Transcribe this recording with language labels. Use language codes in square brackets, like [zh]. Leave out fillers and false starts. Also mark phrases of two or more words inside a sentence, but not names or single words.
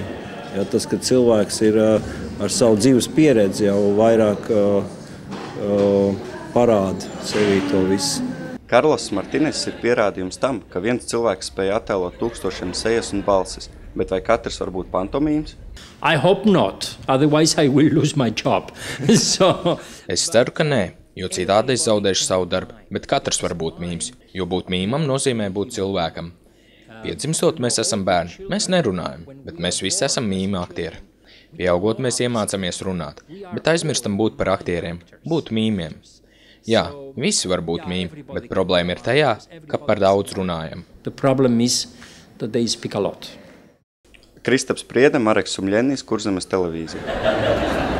[lv] Tas, ka cilvēks ir ar savu dzīves pieredzi jau vairāk parāda sevī to visu. Karlos Martines ir pierādījums tam, ka viens cilvēks spēja attēlot tūkstošiem sejas un balsis, bet vai katrs var būt pantomīms? [en] I hope not, otherwise I will lose my job. [lv] Es ceru, ka nē, jo citādi es zaudēšu savu darbu, bet katrs var būt mīms, jo būt mīmam nozīmē būt cilvēkam. Piedzimstot mēs esam bērni, mēs nerunājam, bet mēs visi esam mīma aktieri. Pieaugot mēs iemācāmies runāt, bet aizmirstam būt par aktieriem, būt mīmiem. Jā, visi var būt mīmi, bet problēma ir tajā, ka par daudz runājam. [en] The problem is that they speak a lot. [lv] Kristaps Priede, Mareks Sumļenis, Kurzemes televīzija.